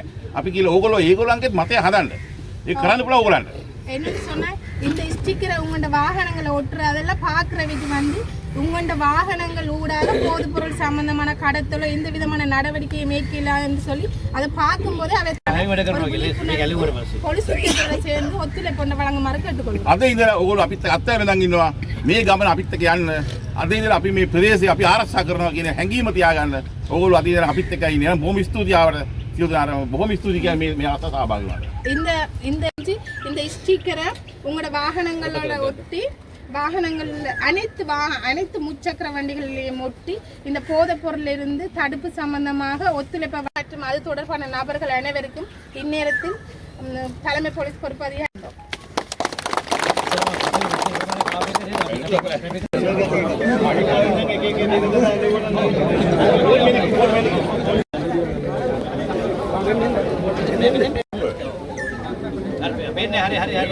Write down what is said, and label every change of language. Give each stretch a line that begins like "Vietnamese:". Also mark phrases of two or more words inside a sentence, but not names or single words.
Sinhala: අපි කියලා ඕගොල්ලෝ ඒගොල්ලන්ගේත් මතය හදන්න. ඒක කරන්න පුළුවන් ඕගොල්ලන්ට.
Tamil: என்னன்னு சொன்னா இந்த ஸ்டிக்கரை உங்களோட வாகனங்களை ஒட்டுறதெல்லாம் பார்க்குறவைக்கு வந்து உங்களோட வாகனங்கள் ஊடாக போதைப் பொருள் சம்பந்தமான கடத்தலோ எந்த விதமான நடவடிக்கையை மேற்கொள்ளாதுன்னு சொல்லி அதை பார்க்கும்போது போலீஸ் சேர்ந்து ஒத்துழைப்பு வழங்குமாறு கேட்டுக்கொள்ளும்.
Sinhala: අද ඉඳලා ඕගොල්ලෝ අපිත් අත්හැර වෙනන් ඉන්නවා. මේ ගමන අපිත් එක්ක යන්න. අද ඉඳලා අපි මේ ප්‍රදේශය අපි ආරක්ෂා කරනවා කියන හැඟීම තියාගන්න. ඕගොල්ලෝ අද ඉඳලා අපිත් එක්ක ඉන්නේ. බොහොම ස්තුතියි ආවට. බොහොම ස්තුතියි කියන්නේ මේ අත සහභාගී වුණාට.
Tamil: இந்த ஸ்டிக்கரை உங்களோட வாகனங்களோட ஒட்டி வாகனங்கள் அனைத்து முச்சக்கர வண்டிகளிலேயும் ஒட்டி இந்த போதைப் பொருளிலிருந்து தடுப்பு சம்பந்தமாக ஒத்துழைப்பு மற்றும் அது தொடர்பான நபர்கள் அனைவருக்கும் இந்நேரத்தில் தலைமை போலீஸ் பொறுப்பதிகாரி
Sinhala: හරි